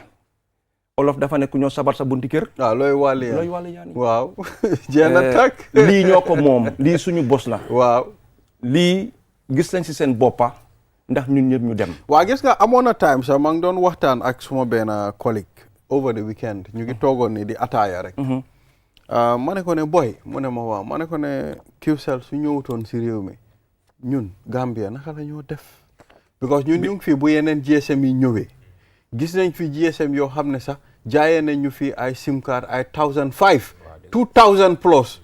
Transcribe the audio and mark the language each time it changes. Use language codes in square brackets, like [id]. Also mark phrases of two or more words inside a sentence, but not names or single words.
[wo] Olof dafa nekk ñoo sabar sa bunti kër. waaw looy wàllu yaani waaw jéem a tàkk lii ñoo ko moom lii suñu bos la. waaw lii gis nañ si seen boppa ndax ñun ñëpp ñu dem. waa gis nga amoon na time sax maa ngi doon waxtaan ak suma benn collègue [en] over the weekend [wo] ñu ngi toogoon ni di ataaya rek. ma ne ko ne boy mu ne ma waaw ma ne ko ne QCell su ñëwutoon si réew mi ñun Gambia naka la ñoo def. because ñun ñu ngi fii bu yeneen GSM yi ñëwee gis nañ fi GSM yoo xam ne sax. jaayee nañ ñu fi ay [en] sim card [wo] ay 1005 2000 plus.